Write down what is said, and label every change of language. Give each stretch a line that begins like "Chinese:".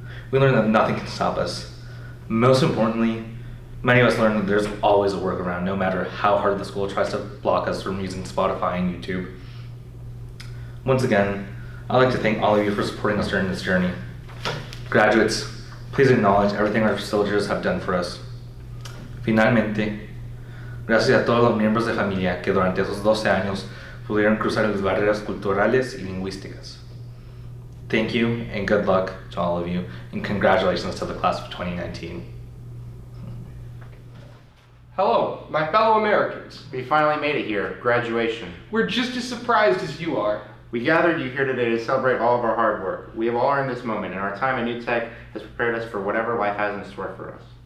English: We learned that nothing can stop us. Most importantly, many of us learned that there's always a workaround, no matter how hard the school tries to block us from using Spotify and YouTube. Once again, I'd like to thank all of you for supporting us during this journey. Graduates, please acknowledge everything our facilitators have done for us.
Spanish: Finalmente, gracias a todos los miembros de familia que durante esos 12 años pudieron cruzar las barreras culturales y lingüísticas.
English: Thank you and good luck to all of you, and congratulations to the class of 2019. Hello, my fellow Americans. We finally made it here, graduation. We're just as surprised as you are. We gathered you here today to celebrate all of our hard work. We have all earned this moment, and our time at New Tech has prepared us for whatever life has in store for us.